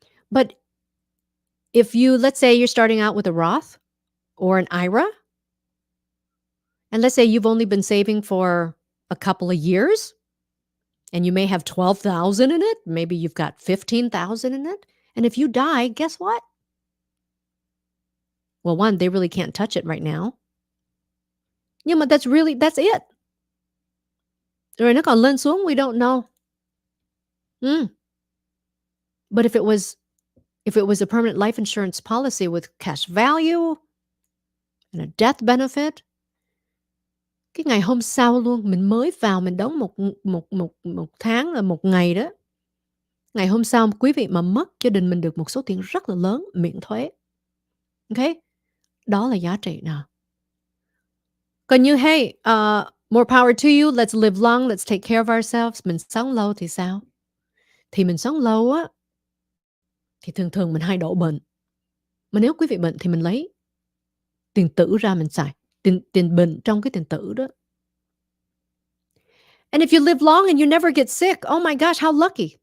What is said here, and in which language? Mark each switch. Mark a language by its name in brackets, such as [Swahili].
[English] But if let's say you're starting out with a Roth or an IRA, and let's say you've only been saving for a couple of years, and you may have 12,000 in it, maybe you've got 15,000 in it, and if you die, guess what? Well, one, they really can't touch it right now. [Vietnamese] Nhưng mà [English] that's it. [Vietnamese] Rồi nó còn lên xuống, [English] we don't know. But if it was a permanent life insurance policy with cash value and a death benefit, [Vietnamese] cái ngày hôm sau luôn, mình mới vào mình đóng một tháng là một ngày đó. Ngày hôm sau quý vị mà mất, gia đình mình được một số tiền rất là lớn miễn thuế. Okay? Đó là giá trị nào. Còn như [English] hey, more power to you, let's live long, let's take care of ourselves. [Vietnamese] Mình sống lâu thì sao? Thì mình sống lâu á, thì thường mình hay đổ bệnh. Mà nếu quý vị bệnh thì mình lấy tiền tử ra mình xài. Tiền bệnh trong cái tiền tử đó. [English] And if you live long and you never get sick, oh my gosh, how lucky.